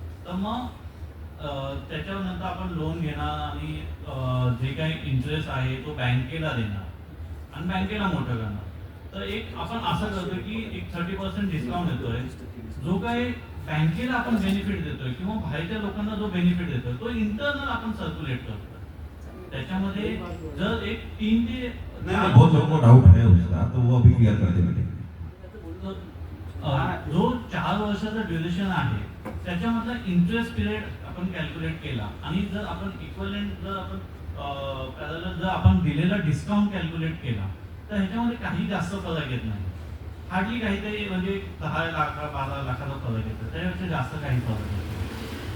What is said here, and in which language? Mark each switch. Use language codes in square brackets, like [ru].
[mr] तर मग त्याच्यानंतर आपण लोन घेणार आणि जे काही इंटरेस्ट आहे तो बँकेला देणार आणि बँकेला मोठं करणार. तर एक आपण असं करतो की एक 30% डिस्काउंट देतोय जो काही बँकेला आपण बेनिफिट देतोय किंवा बाहेरच्या लोकांना जो बेनिफिट देतोय तो इंटरनल आपण सर्क्युलेट करतो. त्याच्यामध्ये जर एक 3 ते [hi] नहीं बहुत लोगों को डाउट है उसका तो वो अभी क्लियर कर देंगे. [mr] जो 4 वर्षाचा ड्युरेशन आहे त्याच्यामधला इंटरेस्ट पिरियड आपण कॅल्क्युलेट केला आणि जर आपण इक्वलंट जर आपण पॅरलल जर आपण दिलेला डिस्काउंट कॅल्क्युलेट केला तर ह्याच्यामध्ये काही जास्त फरक येत नाही. हार्डली काहीतरी म्हणजे 10 लाख 12 लाखाचा फरक येतो त्याच्यापेक्षा जास्त काही फरक येतो.